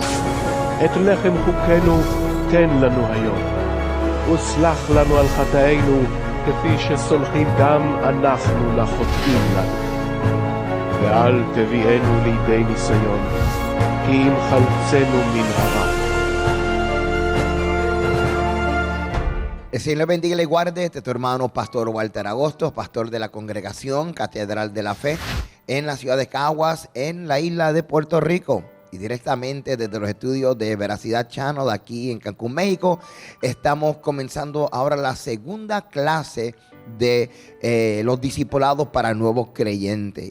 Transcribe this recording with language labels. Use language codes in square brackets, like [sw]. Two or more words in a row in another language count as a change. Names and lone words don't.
[he] את לחם חוקנו תן לנו היום, וסלח לנו על חטאינו, כפי שסולחים גם אנחנו לחוטאים לנו. ואל תביאנו לידי ניסיון, כי אם חלצנו מן הרע. [es] El Señor le bendiga y le guarde. Este es tu hermano Pastor Walter Agosto, pastor de la Congregación Catedral de la Fe en la ciudad de Caguas, en la isla de Puerto Rico. Y directamente desde los estudios de Veracidad Channel aquí en Cancún, México, estamos comenzando ahora la segunda clase de los discipulados para nuevos creyentes.